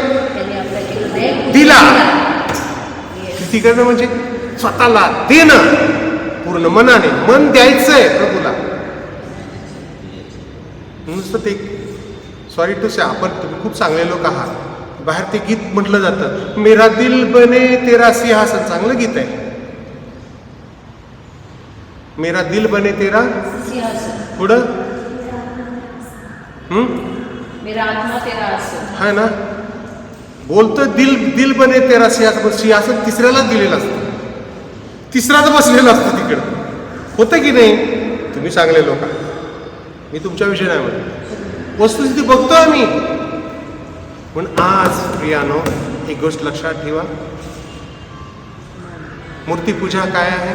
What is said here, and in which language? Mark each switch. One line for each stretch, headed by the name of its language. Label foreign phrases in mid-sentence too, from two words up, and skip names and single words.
Marathi: दिला. प्रीती करणं म्हणजे स्वतःला देणं, पूर्ण मनाने. मन द्यायचंय प्रभूला. नुसतं ते,
English: sorry to say,
Marathi: आपण तुम्ही खूप चांगले लोक आहात. बाहेर ते गीत म्हटलं जातं,
Hindi: मेरा दिल बने तेरा सिंहासन.
Marathi: चांगलं गीत आहे.
Hindi: मेरा दिल बने तेरा पुढं मेरा आत्मा तेरा आसन. है ना. बोलतं दिल बने तेरा सिंहासन.
Marathi: सिंहासन तिसऱ्याला दिलेलं असतं, तिसराच बसलेलं असतं तिकडं. होतं की नाही? तुम्ही चांगले लोक आहात, मी तुमच्याविषयी नाही म्हणत, वस्तुस्थिती बघतोय मी. पण आज प्रियानो, एक गोष्ट लक्षात ठेवा, मूर्तीपूजा काय आहे?